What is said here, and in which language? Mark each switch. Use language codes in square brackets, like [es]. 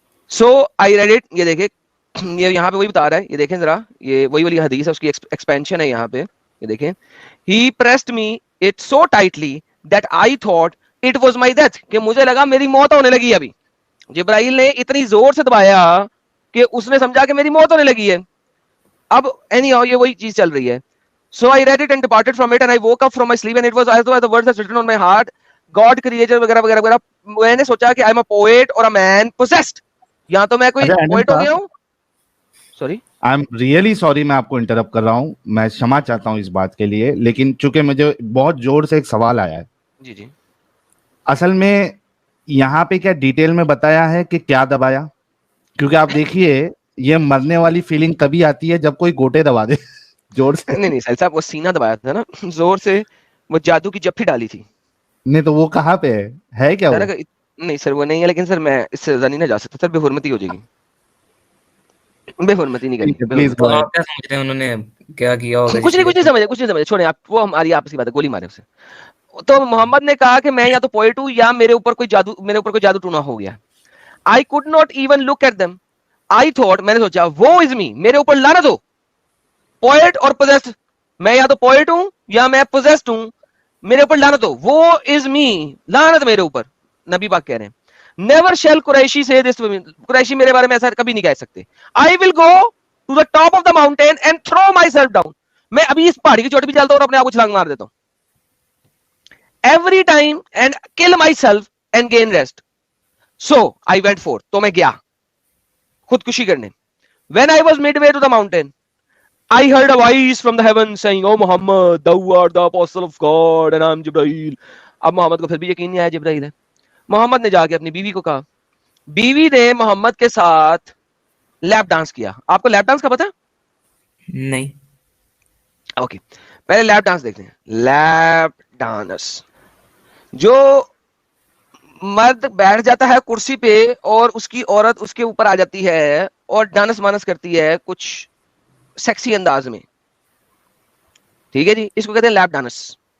[en] so I read it, [ur] یہ دیکھیں یہ یہاں پہ وہی بتا رہا ہے, یہ دیکھیں ذرا, یہ وہی والی حدیث ہے, اس کی ایکسپینشن ہے یہاں پہ, یہ دیکھیں. [en] He pressed me it so tightly that I thought it was my death, [ur] کہ مجھے لگا میری موت ہونے لگی. ابھی جبرائیل نے اتنی زور سے دبایا کہ اس نے سمجھا کہ میری موت ہونے لگی ہے. اب anyhow یہ وہی چیز چل رہی ہے. [en] So I read it and departed from it and I woke up from my sleep and it was as though the words had written on my heart, God creator [ur] وغیرہ وغیرہ وغیرہ, میں نے سوچا کہ [en] I am a poet اور a man possessed, [ur] یا تو میں کوئی پوئٹ ہو گیا ہوں. [en] sorry I am really sorry, [ur] میں آپ کو انٹرپٹ کر رہا ہوں, میں क्षमा چاہتا ہوں اس بات کے لیے, لیکن چونکہ مجھے بہت زور سے ایک سوال آیا ہے. جی جی, اصل میں یہاں پہ کیا ڈیٹیل میں بتایا ہے کہ کیا دبایا؟ کیونکہ آپ دیکھیے یہ مرنے والی فیلنگ تبھی آتی ہے جب کوئی گوٹے دبا دے زور سے. نہیں ساحل صاحب, وہ سینہ دبایا تھا نا زور سے, وہ جادو کی جپھی ڈالی تھی. نہیں تو وہ کہاں پہ ہے کیا وہ؟ نہیں سر وہ نہیں ہے, لیکن سر میں اس سے زیادہ نہیں نہ جا سکتا سر, بے حرمتی ہو جائے گی, بے حرمتی نہیں کرنی. پلیز تو آپ کیا سمجھتے ہیں انہوں نے کیا کیا ہوگا؟ کچھ نہیں سمجھے, چھوڑیں آپ, وہ ہماری آپسی بات ہے, گولی مارے اسے. تو محمد نے کہا کہ میں یا تو پوئٹ ہوں یا میرے اوپر کوئی جادو ٹونا ہو گیا. [en] I could not even look at them. I thought, [ur] میں نے سوچا [en] woe is me, [ur] میرے اوپر لعنت ہو. پوئٹ اور پوزیسڈ, میں یا تو پوئٹ ہوں یا میں پوزیسڈ ہوں, میرے اوپر لعنت ہو, وہ از می, لعنت میرے اوپر. نبی پاک کہہ رہے ہیں [en] never شیل [ur] قریشی سے دس, قریشی میرے بارے میں ایسا کبھی نہیں کہہ سکتے. [en] I will go to the top of the mountain and throw myself down. [ur] میں ابھی اس پہاڑی کی چوٹی پہ چلتا ہوں اور اپنے آپ کو چھلانگ مار دیتا ہوں. [en] Every time and kill myself and gain rest. So I went forth. [ur] تو میں گیا خودکشی کرنے. [en] When I was midway to the mountain, I heard a voice from the heaven saying, "Oh Muhammad, thou art the apostle of God and I am Jibreel." [ur] اب محمد کو پھر بھی یقین نہیں آیا جبرائیل ہے. محمد نے جا کے اپنی بیوی کو کہا, بیوی نے محمد کے ساتھ لیپ ڈانس کیا. آپ کو لیپ ڈانس کا پتا؟ نہیں. اوکے, پہلے لیپ ڈانس دیکھتے ہیں. لیپ ڈانس, جو مرد بیٹھ جاتا ہے کرسی پہ اور اس کی عورت اس کے اوپر آ جاتی ہے اور ڈانس مانس کرتی ہے کچھ سیکسی انداز میں, ٹھیک ہے جی, اس کو کہتے ہیں لیپ ڈانس.